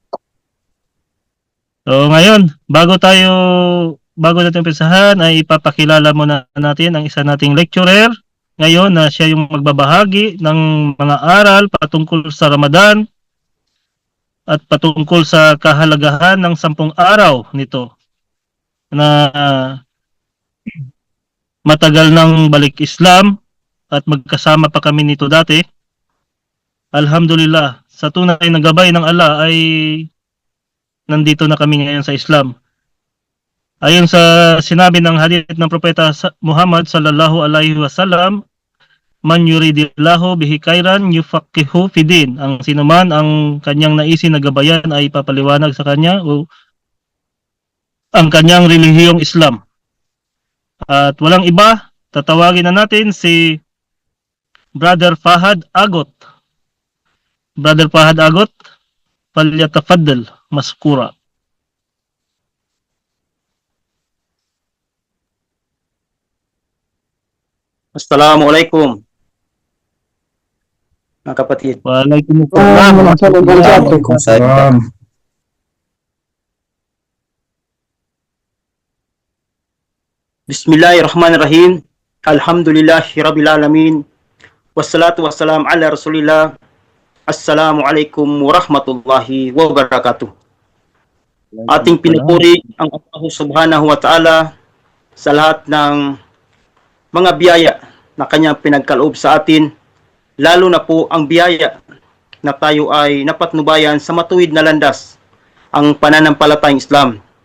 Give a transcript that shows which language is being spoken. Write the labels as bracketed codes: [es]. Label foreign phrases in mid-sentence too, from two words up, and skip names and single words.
[tl] So ngayon, bago natin umpisahan ay ipapakilala muna natin ang isa nating lecturer ngayon na siya yung magbabahagi ng mga aral patungkol sa Ramadan at patungkol sa kahalagahan ng 10 araw nito na matagal nang balik Islam at magkasama pa kami nito dati. Alhamdulillah, sa tunay na gabay ng Allah ay nandito na kami ngayon sa Islam. Ayon sa sinabi ng hadith ng Propeta Muhammad [ar] صلى الله عليه وسلم, من يرد الله به خيرا يفقهه في الدين. [tl] Ang sinuman ang kanyang naisin na gabayan ay papaliwanag sa kanya o ang kanyang relihiyong Islam. At walang iba, tatawagin na natin si Brother Fahad Agot. Brother Fahad Agot, [ar] فليتفضل مشكورا. [tl] Assalamualaikum mga kapatid. [ar] وعليكم السلام ورحمة الله وبركاته. بسم الله الرحمن الرحيم. الحمد لله رب العالمين والصلاة والسلام على رسول الله. السلام عليكم ورحمة الله وبركاته. [tl] Ating pinupuri ang Allah [ar] سبحانه وتعالى [tl] sa lahat ng mga biyaya na kanyang pinagkaloob sa atin, lalo na po ang biyaya na tayo ay napatnubayan sa matuwid na landas, ang pananampalatayang Islam.